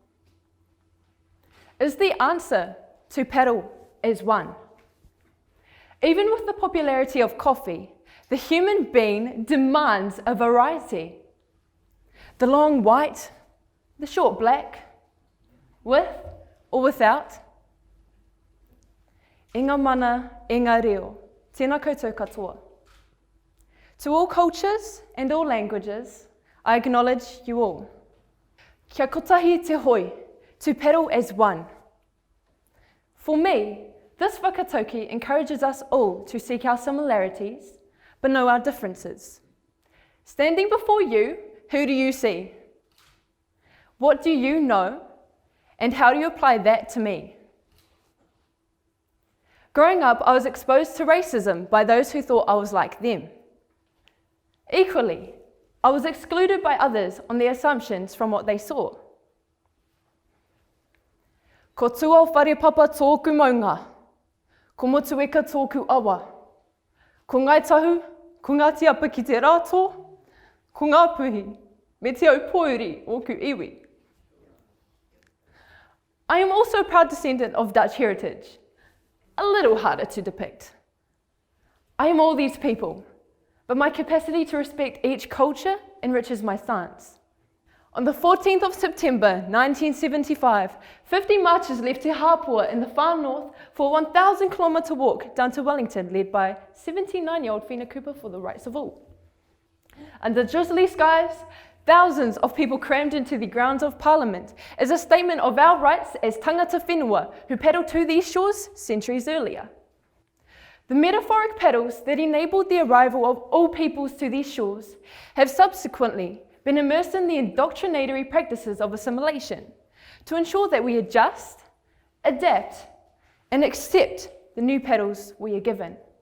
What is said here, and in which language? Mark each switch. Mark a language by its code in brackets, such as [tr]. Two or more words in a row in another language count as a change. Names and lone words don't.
[en] Is the answer to paddle as one? Even with the popularity of coffee, the human being demands a variety. The long white, the short black, with or without. [mi] Inga mana, inga reo, tēnā koutou katoa. [en] To all cultures and all languages, I acknowledge you all. [mi] Kia kotahi te hoi, [en] to paddle as one. For me, this whakatauki encourages us all to seek our similarities, but know our differences. Standing before you, who do you see? What do you know, and how do you apply that to me? Growing up, I was exposed to racism by those who thought I was like them. Equally, I was excluded by others on their assumptions from what they saw. [mi] Ko tua wharepapa tōku maunga, ko motueka tōku awa, ko ngai tahu, ko ngā tiapa ki te rātō, ko ngā puhi, me te au pouri o ku iwi. [en] I am also a proud descendant of Dutch heritage, a little harder to depict. I am all these people, but my capacity to respect each culture enriches my stance. On the 14th of September 1975, 50 marchers left Te Hapua in the far north for a 1,000-kilometre walk down to Wellington, led by 79-year-old Whina Cooper for the rights of all. Under drizzly skies, thousands of people crammed into the grounds of Parliament as a statement of our rights as [mi] tangata whenua [en] who paddled to these shores centuries earlier. The metaphoric paddles that enabled the arrival of all peoples to these shores have subsequently been immersed in the indoctrinatory practices of assimilation to ensure that we adjust, adapt, and accept the new paddles we are given.